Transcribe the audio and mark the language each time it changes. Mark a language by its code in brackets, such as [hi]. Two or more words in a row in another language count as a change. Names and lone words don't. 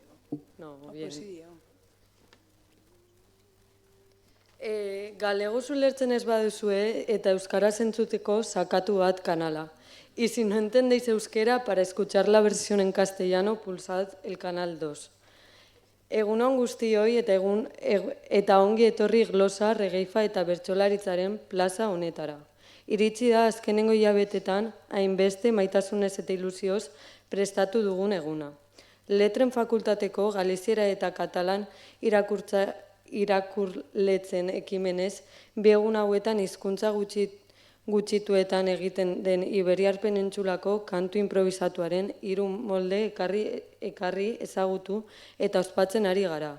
[es] No, bien. Posidio. [eu] Galego ulertzen ez baduzue eta euskaraz entzuteko sakatu bat kanala. [es] Y si no entendéis euskera, para escuchar la versión en castellano, pulsad el canal 2. [eu] Egunon guztioi eta ongi etorri glosa, regeifa eta bertsolaritzaren plaza honetara. Iritsi da azkenengo hilabetetan, hainbeste maitasunez eta ilusioz prestatu dugun eguna. Letren fakultateko galiziera eta katalan irakurletzen ekimenez, bi egun hauetan hizkuntza gutxituetan egiten den Iberiar Penintsulako kantu improvisatuaren 3 molde ekarri ezagutu eta ospatzen ari gara.